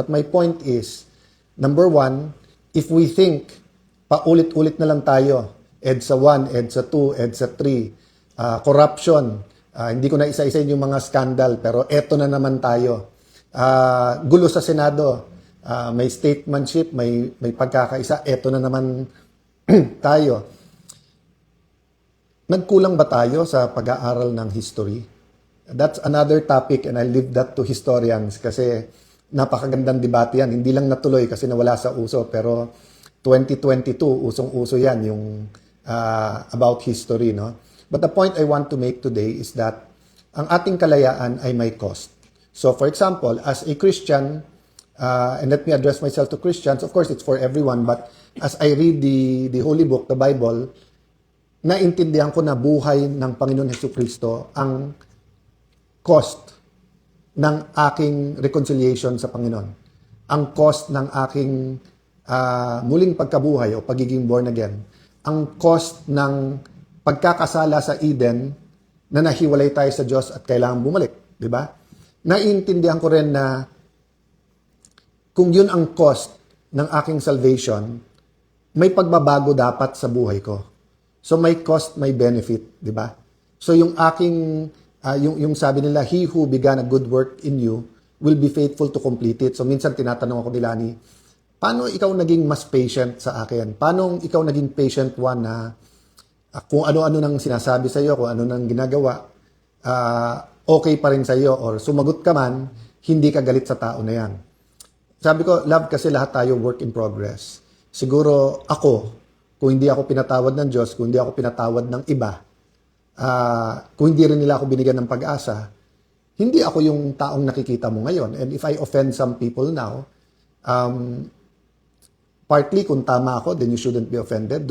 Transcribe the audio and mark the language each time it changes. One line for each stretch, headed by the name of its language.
English: But my point is, number one, if we think
Filipino: paulit-ulit na lang tayo, EDSA 1, EDSA 2, EDSA 3, corruption, hindi ko na isa-isahin yung mga scandal, pero eto na naman tayo. Gulo sa Senado, may statesmanship, may pagkakaisa, eto na naman tayo. Nagkulang ba tayo sa pag-aaral ng history?
English: That's another topic and I leave that to historians
Filipino: kasi napakagandang debate yan. Hindi lang natuloy kasi nawala sa uso, pero 2022, usong-uso yan, yung
English: about history,
Filipino: no?
English: But the point I want to make today is that
Filipino: ang ating kalayaan ay may cost.
English: So for example, as a Christian, And let me address myself to Christians. Of course, it's for everyone, but as I read the Holy Book, the Bible,
Filipino: naintindihan ko na buhay ng Panginoon Jesucristo ang cost ng aking reconciliation sa Panginoon. Ang cost ng aking muling pagkabuhay o pagiging born again. Ang cost ng pagkakasala sa Eden na nahiwalay tayo sa Diyos at kailangan bumalik. Di ba? Naiintindihan ko rin na kung yun ang cost ng aking salvation, may pagbabago dapat sa buhay ko. So may cost, may benefit, di ba?
English: So
Filipino: yung aking, yung sabi nila,
English: he who began a good work in you will be faithful to complete it.
Filipino: So minsan tinatanong ako ni Lani, paano ikaw naging mas patient sa akin? Paano ikaw naging patient one na kung ano-ano nang sinasabi sa iyo, kung ano nang ginagawa, okay pa rin sa iyo or sumagot ka man, hindi ka galit sa tao na yan. Sabi ko, love, kasi lahat tayo
English: work in progress.
Filipino: Siguro ako, kung hindi ako pinatawad ng Diyos, kung hindi ako pinatawad ng iba, kung hindi rin nila ako binigyan ng pag-asa, hindi ako yung taong nakikita mo ngayon.
English: And if I offend some people now, partly
Filipino: kung tama ako,
English: then you shouldn't be offended.